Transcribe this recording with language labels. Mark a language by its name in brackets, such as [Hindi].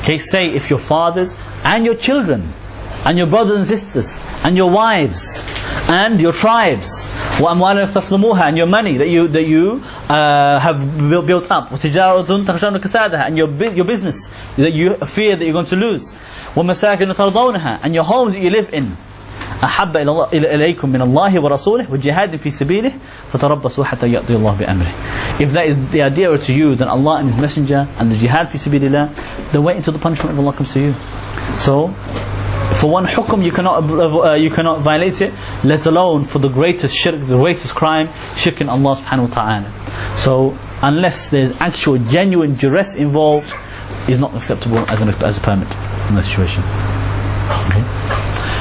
[English] Okay, say if your fathers and your children and your brothers and sisters and your wives and your tribes [Arabic] وَأَمْوَالًا تَفْضَمُوهَا, [English] and your money that you have built up, [Arabic] وَتِجَارَةٌ تَخْشَوْنَ كَسَادَهَا, [English] and your business that you fear that you're going to lose, [Arabic] وَمَسَاكِنُ تَرْضَوْنَهَا, [English] and your homes that you live in, [Arabic] أحب إليكم من الله ورسوله وجهاد في سبيله فتربصوا حتى يأتي الله بأمره. [English] If that is the idea to you, then Allah and His Messenger and the jihad fi sabilillah, then wait until the punishment of Allah comes to you. So, for one hukum you cannot violate it, let alone for the greatest shirk, the greatest crime, shirk in Allah subhanahu wa ta'ala. So, unless there's actual genuine duress involved, is not acceptable as a permit in that situation. Okay.